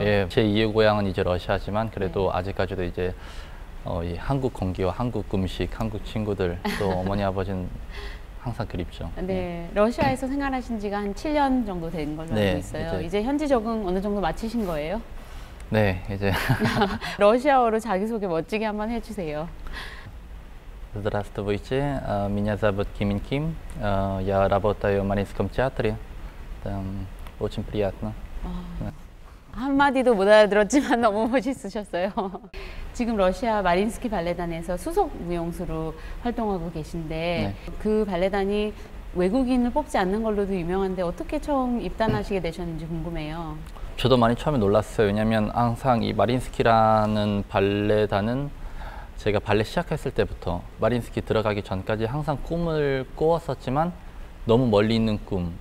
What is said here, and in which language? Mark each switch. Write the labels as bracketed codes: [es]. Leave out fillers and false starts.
[ko] 예, 제 2의 고향은 이제 러시아지만 그래도 아직까지도 이제 이 한국 공기와 한국 음식, 한국 친구들, 또 어머니 아버지는 항상 그립죠. 네, 러시아에서 생활하신 지가 한 7년 정도 된 걸로 알고 있어요. 이제 현지 적응 어느 정도 마치신 거예요? 네, 이제 러시아어로 자기소개 멋지게 한번 해주세요. [ru] Здравствуйте, меня зовут Kim-in Kim, я работаю в Мариинском театре, очень приятно. [ko] 한마디도 못 알아들었지만 너무 멋있으셨어요. 지금 러시아 마린스키 발레단에서 수석 무용수로 활동하고 계신데 네. 그 발레단이 외국인을 뽑지 않는 걸로도 유명한데 어떻게 처음 입단하시게 되셨는지 궁금해요. 저도 많이 처음에 놀랐어요. 왜냐하면 항상 이 마린스키라는 발레단은 제가 발레 시작했을 때부터 마린스키 들어가기 전까지 항상 꿈을 꾸었었지만 너무 멀리 있는 꿈.